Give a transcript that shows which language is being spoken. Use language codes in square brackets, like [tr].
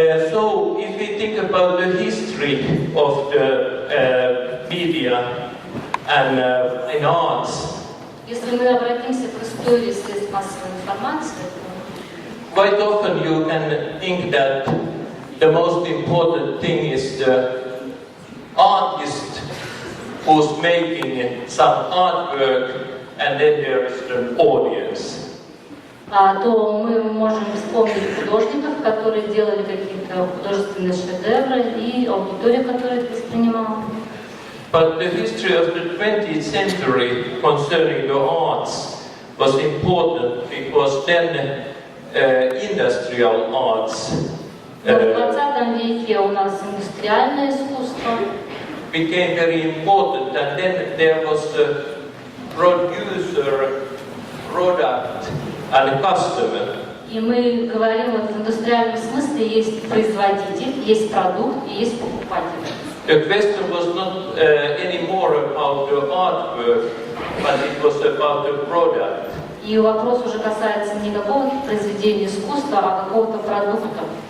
[en] So, if we think about the history of the media and in arts, [ru] Если мы обратимся к истории средств массовой информации, [en] quite often you can think that the most important thing is the artist who's making some artwork and then there is an audience. [ru] то мы можем вспомнить художников, которые делали какие-то художественные шедевры, и аудитория, которая их воспринимала. [en] But the history of the 20th century concerning the arts was important because then industrial arts [ru] В 20 веке у нас индустриальное искусство [en] became very important, and then there was the producer, product and customer. [ru] И мы говорим, вот в индустриальном смысле есть производитель, есть продукт и есть покупатель. [en] The question was not anymore about the artwork, but it was about the product. [ru] И вопрос уже касается не какого-то произведения искусства, а какого-то продукта.